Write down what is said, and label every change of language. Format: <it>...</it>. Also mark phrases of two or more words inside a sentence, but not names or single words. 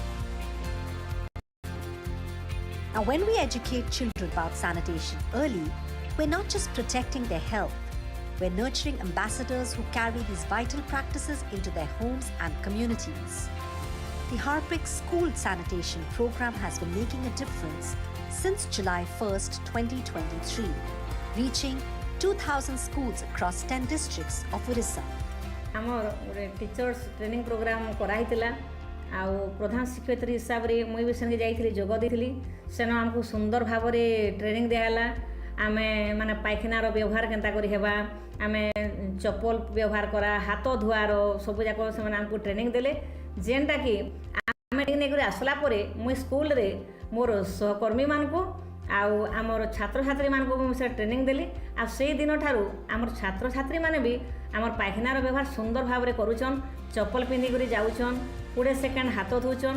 <en>Now, when we educate children about sanitation early, we're not just protecting their health, we're nurturing ambassadors who carry these vital practices into their homes and communities. The Harpic School Sanitation Program has been making a difference since July 1st, 2023, reaching 2,000 schools across 10 districts of Odisha. Our teachers training program</en> <or>କରାଇଥିଲା ଆଉ ପ୍ରଧାନ ଶିକ୍ଷୟିତ୍ରୀ ହିସାବ ରେ ମୁଁ ବି ସଙ୍ଗେ ଯାଇଥିଲି ଯୋଗ ଦେଇଥିଲି ସେନୋ ଆମକୁ ସୁନ୍ଦର ଭାବ ରେ ଟ୍ରେନିଂ ଦେଇଥିଲା ଆମେ ମାନେ ପାଇଖାନାର ବ୍ୟବହାର କେମିତି କରି ହେବା ଆମେ ଚପଲ ବ୍ୟବହାର କରା ହାତ ଧୁଆର ସବୁ ଜାକ ସେ ଆମକୁ ଟ୍ରେନିଂ ଦେଲେ ଯେମିତି କି ଆମେ ଟ୍ରେନିଂ କରି ଆସିଲା ପରେ ମୁଁ ସ୍କୁଲ ରେ ମୋର ସହକର୍ମୀ ମାନଙ୍କୁ ଆଉ ଆମର ଛାତ୍ର ଛାତ୍ରୀ ମାନଙ୍କୁ ମୁଁ ଟ୍ରେନିଂ ଦେଲି ଆ ସେ ଦିନ ଠାରୁ ଆମର ଛାତ୍ର ଛାତ୍ରୀ ମାନେ ବି ଆମର ପାଇଖାନାର ବ୍ୟବହାର ସୁନ୍ଦର ଭାବ ରେ କରୁଛନ୍ତି ଚପଲ ପିନ୍ଧି କରି ଯାଉଛନ୍ତି 20 ସେକେଣ୍ଡ ହାତ ଧୋଉଛନ୍ତି</or>